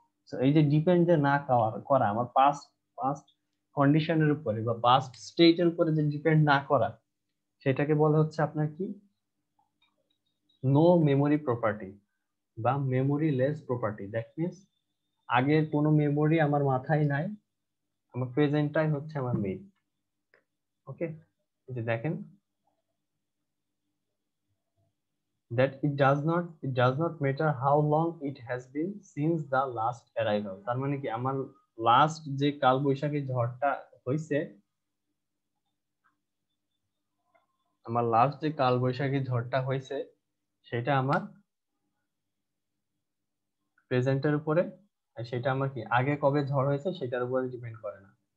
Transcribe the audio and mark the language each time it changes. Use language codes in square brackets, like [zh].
[bn] তো এই যে ডিপেন্ড যে না করা আমার পাস্ট পাস্ট কন্ডিশনের উপরে বা পাস্ট স্টেটের উপরে যে ডিপেন্ড না করা, সেটাকে বলা হচ্ছে আপনার কি নো মেমোরি প্রপার্টি বা memory less property. [en] that means [bn] আগের কোনো মেমোরি আমার মাথায় নাই, আমার প্রেজেন্টটাই হচ্ছে আমার মেইন। [en] okay, [bn] এই যে দেখেন [en] that it does not matter how long it has been since the last arrival। [bn] তার মানে কি আমার লাস্ট যে কাল বৈশাখী ঝড়টা হইছে, আমার লাস্ট যে কাল বৈশাখী ঝড়টা হয়েছে সেটা আমার প্রেজেন্টের উপরে, আর সেটা আমার কি আগে কবে ঝড় হয়েছে সেটার উপরে ডিপেন্ড করে না।